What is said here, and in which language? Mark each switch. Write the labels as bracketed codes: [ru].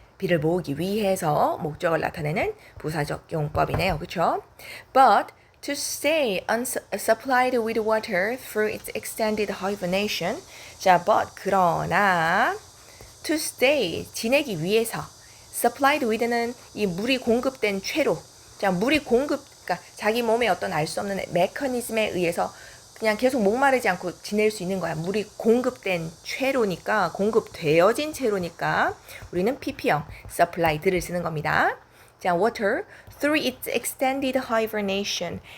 [ko] 비를 모으기 위해서 목적을 나타내는 부사적 용법이네요. 그렇죠? [en] But to stay unsupplied with water through its extended hibernation. [ko] 자, but 그러나 to stay 지내기 위해서 [en] supplied with [ko] 는 이 물이 공급된 채로. 자, 물이 그러니까 자기 몸에 어떤 알 수 없는 메커니즘에 의해서 그냥 계속 목마르지 않고 지낼 수 있는 거야. 물이 공급된 채로니까, 공급되어진 채로니까 우리는 pp형 supplied를 쓰는 겁니다. [en] 자, water through its extended hibernation.